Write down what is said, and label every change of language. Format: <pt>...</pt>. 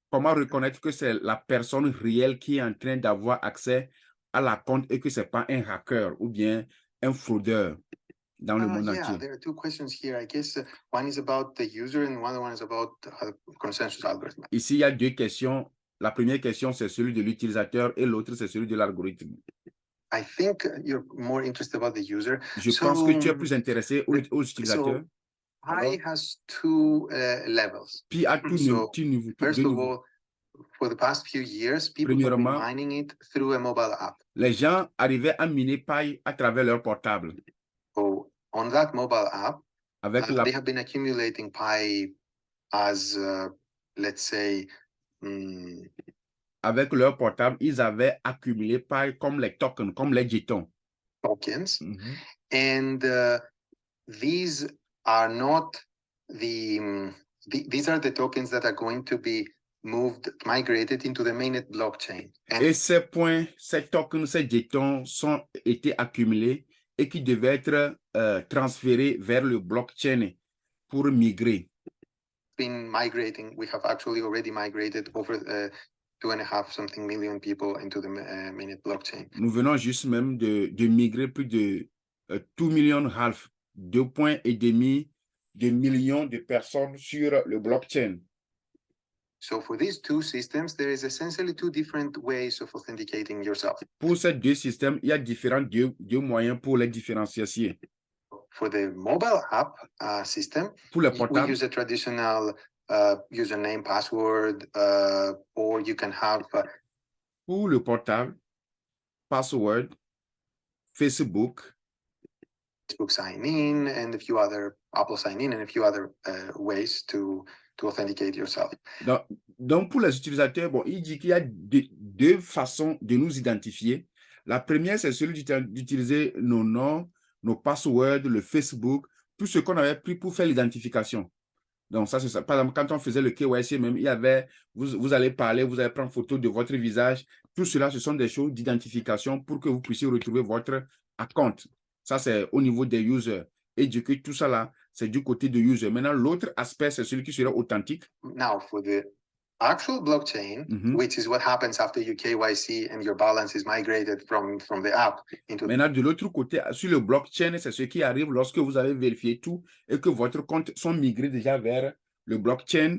<fr>Comment reconnaître que c'est la personne réelle qui est en train d'avoir accès à la compte et que c'est pas un hacker ou bien un fraudeur dans le monde entier?</fr> <en>There are two questions here. I guess one is about the user and one is about consensus algorithm.</en> <fr>Ici, il y a deux questions. La première question, c'est celui de l'utilisateur et l'autre, c'est celui de l'algorithme.</fr> <en>I think you're more interested about the user.</en> <fr>Je pense que tu es plus intéressé aux utilisateurs.</fr> <en>Pi has two levels.</en> <fr>Pi a two niveaux.</fr> <en>First of all, for the past few years, people have been mining it through a mobile app.</en> <fr>Les gens arrivaient à miner Pi à travers leur portable.</fr> <en>So on that mobile app, they have been accumulating Pi as, let's say,</en> <fr>avec leur portable, ils avaient accumulé comme les tokens, comme les jetons.</fr> <en>tokens. And these are not these are the tokens that are going to be migrated into the mainnet blockchain.</en> <fr>Et ces points, ces tokens, ces jetons sont été accumulés et qui devaient être transférés vers le blockchain pour migrer.</fr> <en>Been migrating. We have actually already migrated over 2.5 something million people into the mainnet blockchain.</en> <fr>Nous venons juste même de migrer plus de 2,5 millions, 2,5 de millions de personnes sur le blockchain.</fr> <en>So for these two systems, there is essentially two different ways of authenticating yourself.</en> <fr>Pour ces deux systèmes, il y a différents deux moyens pour les différencier.</fr> <en>For the mobile app system,</en> <fr>Pour le</fr> <en>we</en> <fr>portable,</fr> <en>use a traditional username, password, or you can have</en> <fr>pour le portable, password, Facebook</fr> <en>sign in and a few other Apple sign in and a few other ways to authenticate yourself.</en> <fr>Donc, pour les utilisateurs, bon, il dit qu'il y a deux façons de nous identifier. La première, c'est celui d'utiliser nos noms, nos passwords, le Facebook, tout ce qu'on avait pris pour faire l'identification. Donc, ça, c'est ça. Par exemple, quand on faisait le KYC même, il y avait, vous allez parler, vous allez prendre photo de votre visage. Tout cela, ce sont des choses d'identification pour que vous puissiez retrouver votre compte. Ça, c'est au niveau des users. Et du coup, tout ça là, c'est du côté de user. Maintenant, l'autre aspect, c'est celui qui sera authentique.</fr> <en>Now, for the actual blockchain, which is what happens after you KYC and your balance is migrated from the app into.</en> <fr>Maintenant, de l'autre côté, sur le blockchain, c'est ce qui arrive lorsque vous avez vérifié tout et que votre compte sont migrés déjà vers le blockchain.</fr>